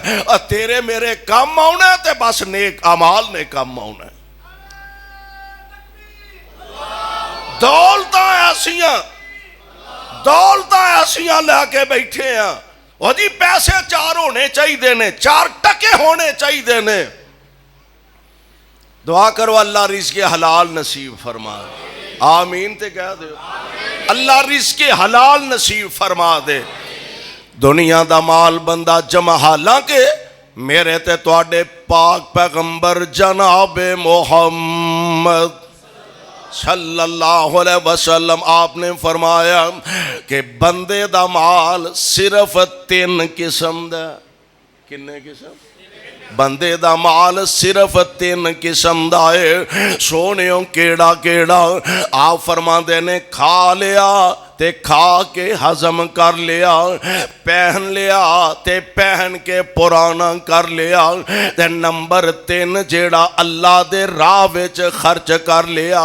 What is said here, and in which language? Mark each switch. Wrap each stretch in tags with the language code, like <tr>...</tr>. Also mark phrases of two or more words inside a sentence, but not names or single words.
<pa>ਤੇਰੇ ਮੇਰੇ ਕੰਮ ਆਉਣਾ ਤੇ ਬਸ ਨੇਕ ਅਮਾਲ ਨੇ ਕੰਮ ਆਉਣਾ। ਦੌਲਤਾਂ ਐਸੀਆਂ ਲੈ ਕੇ ਬੈਠੇ ਆ। ਉਹ ਜੀ ਪੈਸੇ 4 ਹੋਣੇ ਚਾਹੀਦੇ ਨੇ, 4 ਟਕੇ ਹੋਣੇ ਚਾਹੀਦੇ ਨੇ।</pa> <ur>دعا کرو اللہ رزق حلال نصیب فرما دے.</ur> <pa>آمین تے کہہ دو، اللہ رزق حلال نصیب فرما دے. دنیا دا مال بندہ جمع، حالانکہ میرے تے تہاڈے پاک پیغمبر جناب محمد</pa> <ar>صلى الله عليه وسلم</ar> <pa>آپ نے فرمایا کہ بندے دا مال صرف 3 قسم دا. کنّے قسم? بندے دا مال صرف 3 قسم دا ہے. سوہنیو کیہڑا کیہڑا? آپ فرماتے نے کھا لیا تے کھا کے ہضم کر لیا، پہن لیا تے پہن کے پرانا کر لیا، تے نمبر 3 جیہڑا اللہ دے راہ وچ خرچ کر لیا.</pa>